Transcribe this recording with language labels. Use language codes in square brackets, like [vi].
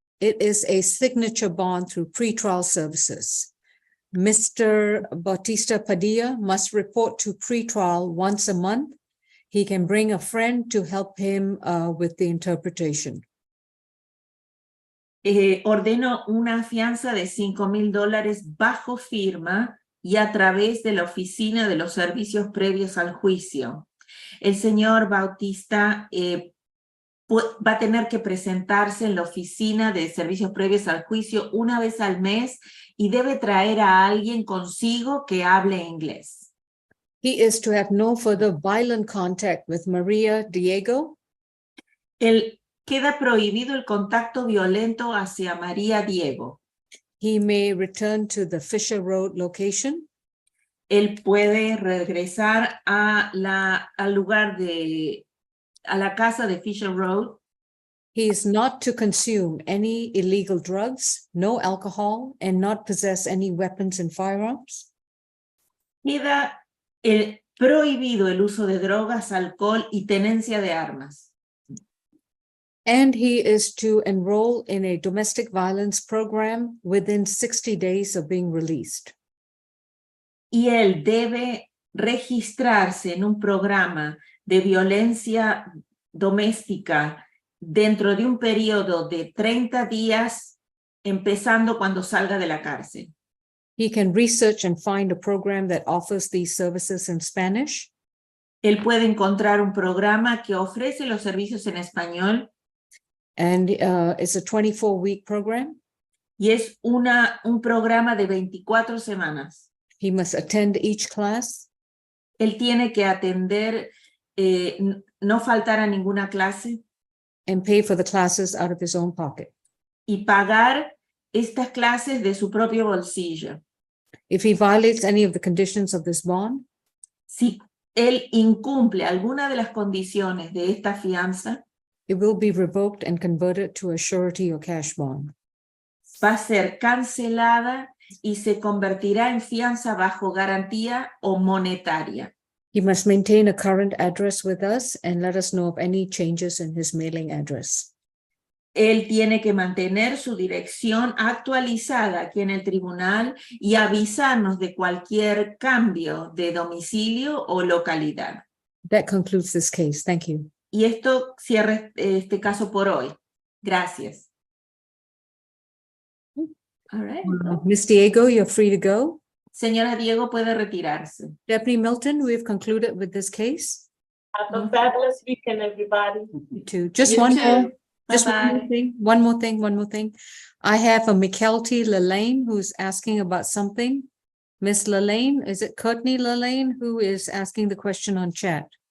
[en] It is a signature bond through pretrial services. Mr. Batista Padia must report to pretrial once a month. He can bring a friend to help him with the interpretation. [es] Ordeno una fianza de $5,000 bajo firma y a través de la oficina de los servicios previos al juicio. El señor Bautista va a tener que presentarse en la oficina de servicios previos al juicio una vez al mes y debe traer a alguien consigo que hable inglés. [en] He is to have no further violent contact with Maria Diego. [es] Queda prohibido el contacto violento hacia María Diego. [en] He may return to the Fisher Road location. [es] Él puede regresar al lugar a la casa de Fisher Road. [en] He is not to consume any illegal drugs, no alcohol, and not possess any weapons and firearms. [es] Queda prohibido el uso de drogas, alcohol y tenencia de armas. [en] And he is to enroll in a domestic violence program within 60 days of being released. [es] Y él debe registrarse en un programa de violencia doméstica dentro de un periodo de 30 días, empezando cuando salga de la cárcel. [en] He can research and find a program that offers these services in Spanish. [es] Él puede encontrar un programa que ofrece los servicios en español. [en] And it's a 24-week program. [es] Y es un programa de 24 semanas. [en] He must attend each class. [es] Él tiene que atender, no faltar a ninguna clase. [en] And pay for the classes out of his own pocket. [es] Y pagar estas clases de su propio bolsillo. [en] If he violates any of the conditions of this bond, [es] si él incumple alguna de las condiciones de esta fianza, [en] it will be revoked and converted to a surety or cash bond. [es] Va a ser cancelada y se convertirá en fianza bajo garantía o monetaria. [en] He must maintain a current address with us and let us know of any changes in his mailing address. [es] Él tiene que mantener su dirección actualizada aquí en el tribunal y avisarnos de cualquier cambio de domicilio o localidad. [en] That concludes this case. Thank you. [es] Y esto cierra este caso por hoy. Gracias. [en] All right. Ms. Diego, you're free to go. [es] Señora Diego puede retirarse. [en] Deputy Milton, we've concluded with this case. Have a fabulous weekend, everybody. You too. Just You one too. more. Just Bye-bye. one more thing. I have a McKelty Lelaine who's asking about something. Miss Lelaine, is it Courtney Lelaine who is asking the question on chat?